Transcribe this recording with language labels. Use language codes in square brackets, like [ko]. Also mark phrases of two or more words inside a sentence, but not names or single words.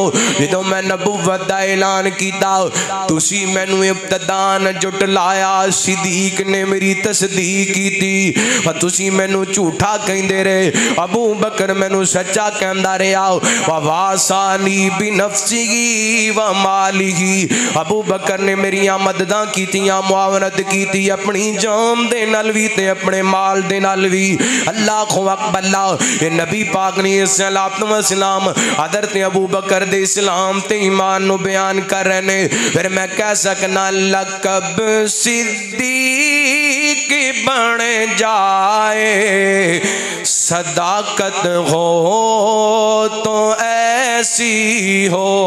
[pa] ਜੋ ਮੈਂ ਨਬੁੱਵਤ ਦਾ ਐਲਾਨ ਕੀਤਾ ਤੁਸੀਂ ਮੈਨੂੰ ਇਬਤਦਾਨ ਝੁਠਲਾਇਆ, ਸਿੱਦੀਕ ਨੇ ਮੇਰੀ ਤਸਦੀਕ ਕੀਤੀ, ਤੁਸੀਂ ਮੈਨੂੰ ਝੂਠਾ ਕਹਿੰਦੇ ਰਹੇ, ਅਬੂ ਬਕਰ ਮੈਨੂੰ ਸੱਚਾ ਕਹਿੰਦਾ ਰਿਹਾ। [ar] واساني بنفسه وماله, [pa] ਅਬੂ ਬਕਰ ਨੇ ਮੇਰੀ ਮਦਦਾਂ ਕੀਤੀਆਂ, ਮੁਆਵਨਤ ਕੀ ਅਪਣੀ ਜਾਨ ਦੇ ਨਾਲ ਵੀ ਤੇ ਅਪਣੇ ਮਾਲ ਦੇ ਨਾਲ ਵੀ। [ar] الله أكبر. [pa] ਇਹ ਨਬੀ ਪਾਕ ਨੇ ਸਲਾਤੋ ਵ ਸਲਾਮ ਹਜ਼ਰਤ ਅਬੂ ਬਕਰ ਦੇ ਇਸਲਾਮ ਤੇ ਈਮਾਨ ਨੂੰ ਬਿਆਨ ਕਰ ਰਹੇ ਨੇ। ਫਿਰ ਮੈਂ ਕਹਿ ਸਕਨਾ ਲਕਬ ਸਿੱਦੀਕ ਬਣ ਜਾਏ, ਸਦਾਕਤ ਹੋ ਤੋ ਐਸੀ ਹੋ।